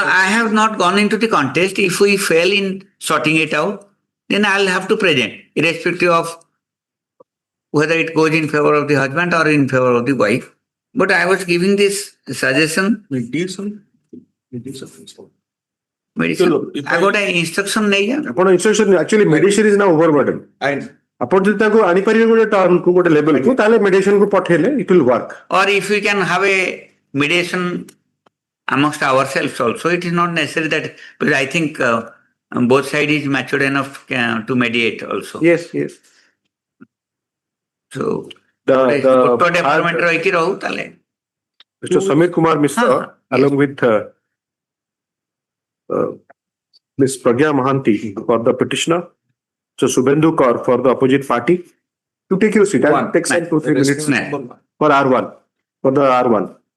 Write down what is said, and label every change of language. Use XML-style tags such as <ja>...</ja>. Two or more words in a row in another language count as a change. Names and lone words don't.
<en>No, I have not gone into the contest. If we fail in sorting it out, then I'll have to present, irrespective of whether it goes in favor of the husband or in favor of the wife. But I was giving this suggestion. Mediation. I got an instruction</en> <hi>nahi hai.</hi> <en>Instruction actually mediation is now overburdened. And</en> <or>ଆପଣ ଯଦି ତାକୁ ଆଣିପାରିବେ ଗୋଟେ ଟର୍ମକୁ ଗୋଟେ ଲେଭେଲକୁ ତାହେଲେ ମେଡିଏସନକୁ ପଠେଇଲେ</or> <en>it will work. Or if we can have a mediation amongst ourselves also, it is not necessary that, because I think both sides is matured enough to mediate also. Yes, yes. So the department</en> <or>ରହିକି ରହୁ ତାହେଲେ.</or> <en>Mr. Samir Kumar Mishra, along with Ms. Pragya Mahanti for the petitioner, so Subhendu Kaur for the opposite party, to take your seat. I'll take some 2-3 minutes for R1, for the R1.</en>